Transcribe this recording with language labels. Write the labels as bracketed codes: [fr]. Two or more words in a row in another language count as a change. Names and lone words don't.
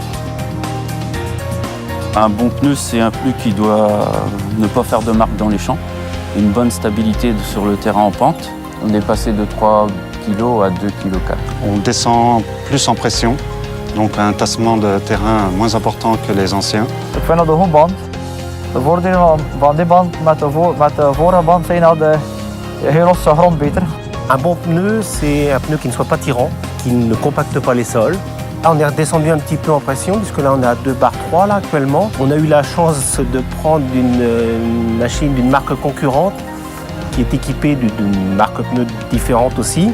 [fr] Un bon pneu, c'est un pneu qui doit ne pas faire de marque dans les champs. Une bonne stabilité sur le terrain en pente. On est passé de 3 kg à 2,4 kg. On descend plus en pression, donc un tassement de terrain moins important que les anciens. [nl] Ik vind dat een goed band. De voordelen van die band met de vorige band zijn dat de heel losse grond beter. [fr] Un bon pneu, c'est un pneu qui ne soit pas tirant, qui ne compacte pas les sols. Là, on est redescendu un petit peu en pression, puisque là, on est à 2 bar 3 là, actuellement. On a eu la chance de prendre une machine d'une marque concurrente qui est équipée d'une marque pneu différente aussi.